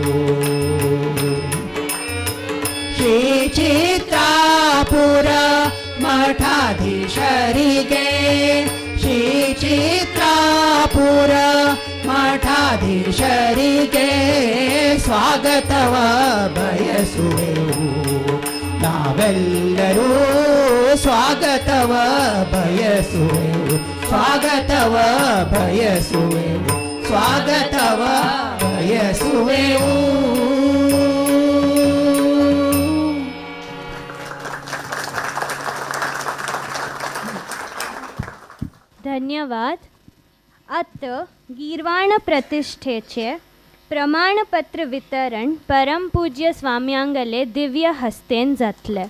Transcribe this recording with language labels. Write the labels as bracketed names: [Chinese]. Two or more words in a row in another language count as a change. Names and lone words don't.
[Kannada] ಶ್ರೀ ಚಿತ್ರಾಪುರ ಮಠಾಧೀಶರಿಗೆ ಶ್ರೀ ಚಿತ್ರಾಪುರ ಮಠಾಧೀಶರಿಗೆ ಸ್ವಾಗತವ ಬಯಸುವೆವು. ನಾವೆಲ್ಲರೂ ಸ್ವಾಗತವ ಬಯಸುವೆವು. ಸ್ವಾಗತವ ಬಯಸುವೆವು. ಸ್ವಾಗತವ ಬಯಸುವೆವು. [Konkani] धन्यवाद. आता गीरवाण प्रतिष्ठेचे प्रमाणपत्र वितरण परम पूज्य स्वाम्यांगले दिव्य हस्तेन जातले.